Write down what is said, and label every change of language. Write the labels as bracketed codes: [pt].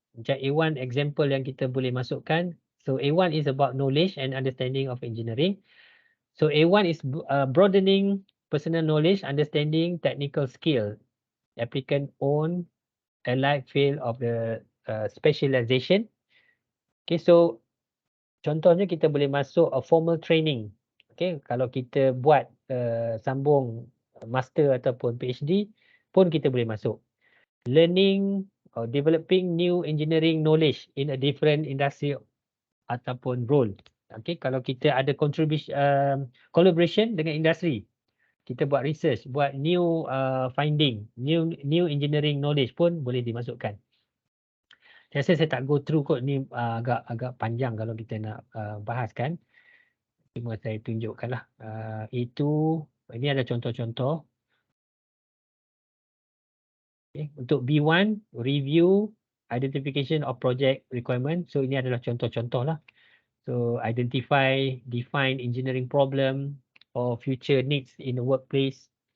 [ms] Macam A1 example yang kita boleh masukkan. [en] So A1 is about knowledge and understanding of engineering. So A1 is broadening personal knowledge, understanding, technical skill. Applicant own allied field of the specialization. [ms] Okay, so contohnya kita boleh masuk formal training. Okay, kalau kita buat sambung master ataupun PhD pun kita boleh masuk. [en] Learning or developing new engineering knowledge in a different industry ataupun role. [ms] Okay, kalau kita ada collaboration dengan industri, kita buat research, buat [en] new finding, new engineering knowledge [ms] pun boleh dimasukkan. Saya rasa saya tak [en] go through [ms] kot ni, agak panjang kalau kita nak bahaskan. Cuma saya tunjukkanlah. Ini ada contoh-contoh. [en] Okay. Untuk B1, review, identification of project requirement. [ms] So ini adalah contoh-contoh lah. [en] So identify, define engineering problem or future needs in the workplace.